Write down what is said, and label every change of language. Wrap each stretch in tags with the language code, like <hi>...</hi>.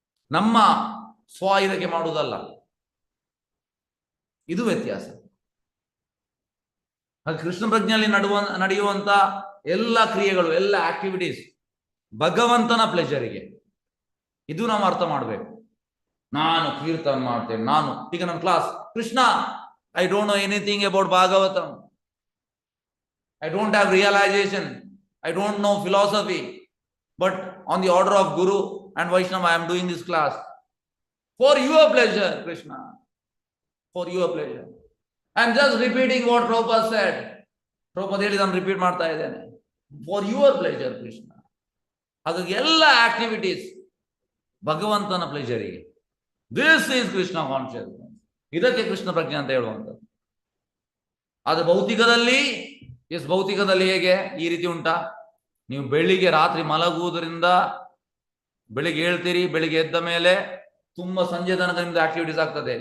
<kn>ನಮ್ಮ ಸ್ವ ಇದಕ್ಕೆ ಮಾಡುವುದಲ್ಲ, ಇದು ವ್ಯತ್ಯಾಸ. ಹಾಗೆ ಕೃಷ್ಣ ಪ್ರಜ್ಞೆಯಲ್ಲಿ ನಡೆಯುವಂತ ಎಲ್ಲ ಕ್ರಿಯೆಗಳು, ಎಲ್ಲ ಆಕ್ಟಿವಿಟೀಸ್ ಭಗವಂತನ ಪ್ಲೆಜರಿಗೆ. ಇದು ನಾವು ಅರ್ಥ ಮಾಡಬೇಕು. ನಾನು ಕೀರ್ತನ ಮಾಡ್ತೇನೆ, ನಾನು ಈಗ ನನ್ನ class</kn> <en>Krishna, I don't know anything about Bhagavatam, I don't have realization, I don't know philosophy, but on the order of Guru and Vaishnava, I am doing this class for your pleasure, Krishna, for your pleasure. I am just repeating what Prabhupada said. Prabhupada</en> <kn>ಹೇಳಿದನ್ನು repeat ಮಾಡ್ತಾ ಇದ್ದೇನೆ,</kn> <en>for your pleasure, Krishna.</en> <kn>ಹಾಗಾಗಿ ಎಲ್ಲ activities ಭಗವಂತನ ಪ್ಲೇಜರಿಗೆ.</kn> <en>This is Krishna consciousness.</en> <kn>ಇದಕ್ಕೆ ಕೃಷ್ಣ ಪ್ರಜ್ಞೆ ಅಂತ ಹೇಳುವಂಥದ್ದು. ಆದ್ರೆ ಭೌತಿಕದಲ್ಲಿ ಭೌತಿಕದಲ್ಲಿ ಹೇಗೆ ಈ ರೀತಿ ಉಂಟಾ? ನೀವು ಬೆಳಿಗ್ಗೆ ರಾತ್ರಿ ಮಲಗುವುದರಿಂದ ಬೆಳಿಗ್ಗೆ ಹೇಳ್ತೀರಿ, ಬೆಳಿಗ್ಗೆ ಎದ್ದ ಮೇಲೆ ತುಂಬಾ ಸಂಜೆ ತನಕ ನಿಮ್ದು ಆಕ್ಟಿವಿಟೀಸ್ ಆಗ್ತದೆ.</kn>